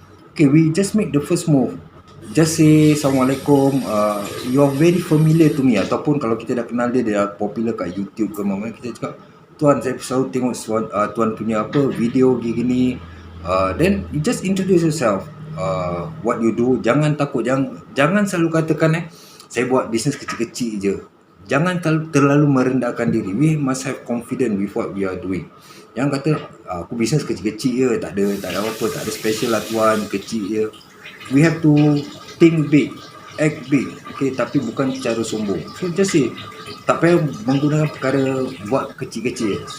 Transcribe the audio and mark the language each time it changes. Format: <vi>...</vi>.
<en>Okay, we just make the first move. Just say Assalamualaikum, you are very familiar to me.</en> <ms>Ataupun kalau kita dah kenal dia dah popular kat YouTube ke mana, kita cakap, Tuan, saya selalu tengok Tuan punya video gini.</ms> <en>Then you just introduce yourself, what you do.</en> <ms>Jangan takut, jangan selalu katakan saya buat bisnes kecil-kecil je. Jangan terlalu merendahkan diri.</ms> <en>We must have confidence with what we are doing.</en> <ms>Jangan kata aku bisnes kecil-kecil je, tak ada apa-apa, tak ada special lah tuan, kecil je.</ms> <en>We have to think big, act big. Okay,</en> <ms>tapi bukan secara sombong.</ms> <en>So just say,</en> <ms>tak payah menggunakan perkara buat kecil-kecil.</ms>